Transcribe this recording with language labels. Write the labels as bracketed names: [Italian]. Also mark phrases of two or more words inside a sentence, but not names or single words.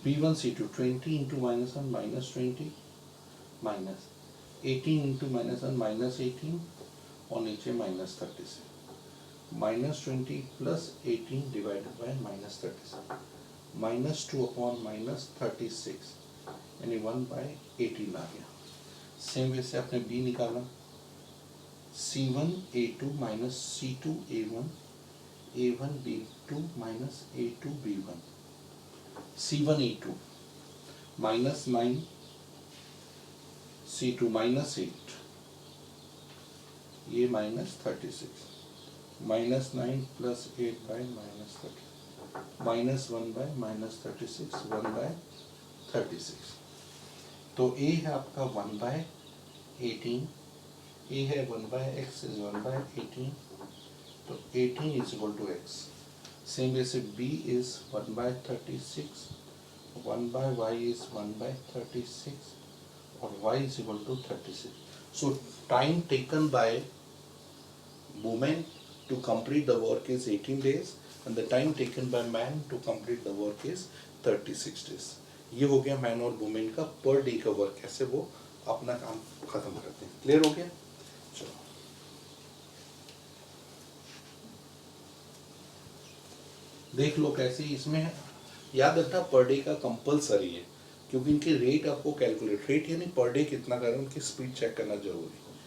[English] b1 c2 20 into -1 minus 20 minus 18 into -1 minus 18 [Hindi] और नीचे [English] minus 36, minus 20 plus 18 divided by minus 36, -2 upon minus 36 [Hindi] यानी 1/18 आ गया। [English] same way [Hindi] से आपने b निकाला [English] c1 a2 माइनस c2 a1, a1 b2 माइनस a2 b1, c1 a2 माइनस 9, c2 माइनस 8, ये minus 36, minus 9 plus 8 by minus 30, minus 1 by minus 36, 1/36। [Hindi] तो a है आपका 1/18, ए है 1/x इज 1/18, तो 18 [English] is equal to [Hindi] x। सेम वैसे b इज 1/36, 1/y इज 1/36 और y [English] is equal to [Hindi] 36। [English] so time taken by woman to complete the work is 18 days and the time taken by man to complete the work is 36 days। [Hindi] ये हो गया मैन और वुमेन का [English] per day [Hindi] का वर्क, कैसे वो अपना काम खत्म करते हैं। क्लियर हो गया? चलो देख लो कैसे। इसमें याद रखना [English] per day [Hindi] का कंपलसरी है, क्योंकि इनके रेट आपको कैलकुलेट, रेट यानी [English] per day [Hindi] कितना कर रहे हैं उनकी [English] speed check [Hindi] करना जरूरी है।